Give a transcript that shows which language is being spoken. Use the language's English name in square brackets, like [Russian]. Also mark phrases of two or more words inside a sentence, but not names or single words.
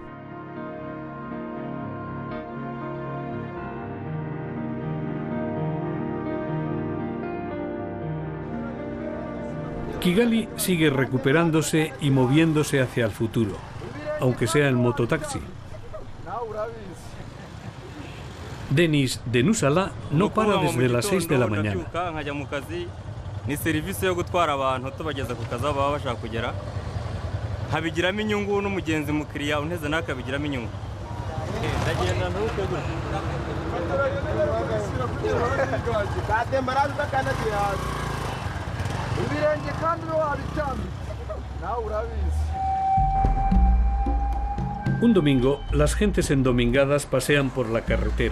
[Spanish] Kigali sigue recuperándose y moviéndose hacia el futuro, aunque sea en mototaxi. Denis Denusala no para desde las 6 de la mañana. [Kinyarwanda] ni serivisi yo gutwara abantu tubageza ku kazi baba bashaka kugera habigiramo inyungu n'umugenzi mukiriya unteze nakabigiramo inyungu ndagenda ntuke [Spanish] Un domingo, las gentes endomingadas pasean por la carretera.